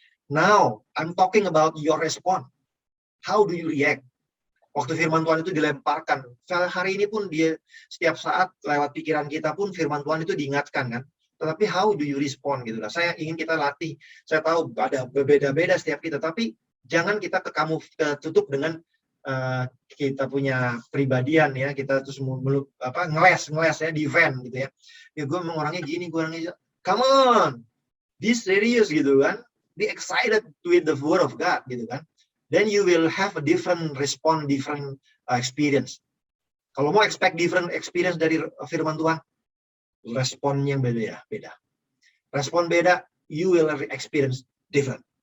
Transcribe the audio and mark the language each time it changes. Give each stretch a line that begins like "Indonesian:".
English: Now, I'm talking about your response. How do you react?
Indonesian: Waktu firman Tuhan itu dilemparkan. Hari ini pun dia setiap saat lewat pikiran kita pun firman Tuhan itu diingatkan kan. Tetapi
English: how do you respond
Indonesian: gitu lah. Saya ingin kita latih. Saya tahu ada berbeda-beda setiap kita, tapi jangan kita tutup dengan kita punya pribadian ya, kita terus ngeles ya, defend gitu ya. Ya gue memang orangnya gini, gue orangnya
English: come on, be serious
Indonesian: gitu kan,
English: be excited with the word of God
Indonesian: gitu kan.
English: Then you will have a different response, different experience.
Indonesian: Kalau mau
English: expect different experience
Indonesian: dari firman Tuhan, respon yang beda. Respon beda,
English: you will experience different.